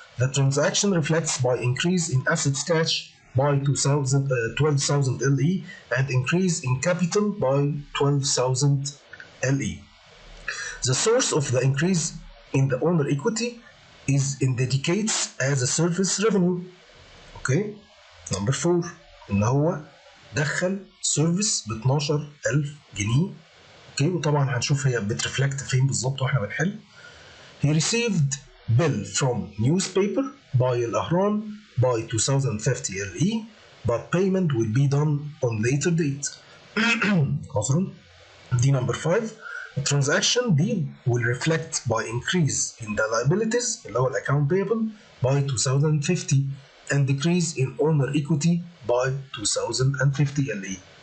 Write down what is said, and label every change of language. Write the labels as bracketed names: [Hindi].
[English] The transaction reflects by increase in assets cash by 12,000 LE and increase in capital by 12,000 LE. The source of the increase in the owner equity is indicates as a service revenue. Okay. Number 4 [Arabic] ان هو دخل سيرفيس ب 12,000 جنيه. اوكي. وطبعا هنشوف هي بترفلكت فين بالظبط واحنا بنحل. [English] He received bill from newspaper by الأهرام by 2,050 LE but payment will be done on later date. [Arabic] عذرا. دي [English] number 5. The transaction deal will reflect by increase in the liabilities [Arabic] اللي هو [English] account payable by 2,050 and decrease in owner equity by 2,050 LE.